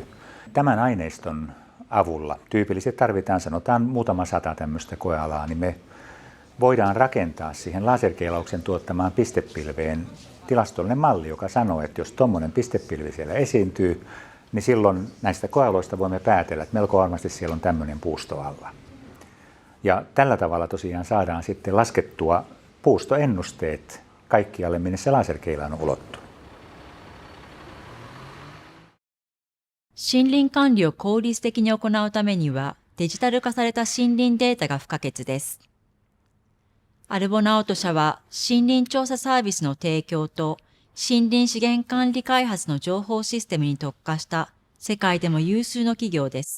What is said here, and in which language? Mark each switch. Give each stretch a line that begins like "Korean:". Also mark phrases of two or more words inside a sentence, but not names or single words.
Finnish: Tämän aineiston avulla tyypillisesti tarvitaan, sanotaan muutama 100 tämmöistä koealaa, niin me voidaan rakentaa siihen laserkeilauksen tuottamaan pistepilveen tilastollinen malli, joka sanoo, että jos tuommoinen pistepilvi siellä esiintyy, niin silloin näistä koealoista voimme päätellä, että melko varmasti siellä on tämmöinen puusto alla. Ja tällä tavalla tosiaan saadaan sitten laskettua puustoennusteet kaikkialle, minne se laserkeila on ulottunut.
Japanese: 森林管理を効率的に行うためには、デジタル化された森林データが不可欠です。アルボナウト社は森林調査サービスの提供と森林資源管理開発の情報システムに特化した世界でも有数の企業です。